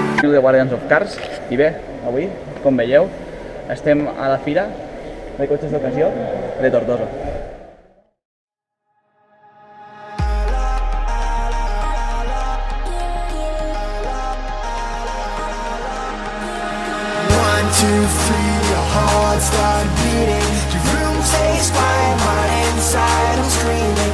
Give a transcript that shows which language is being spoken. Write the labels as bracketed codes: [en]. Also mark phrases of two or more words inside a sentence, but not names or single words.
[ca] review de Guardians of Cars. I bé, avui, com veieu, estem a la fira de cotxes d'ocasió de Tortosa. [en] One, two, three, your heart start beating. Your room stays quiet, mine inside I'm screaming.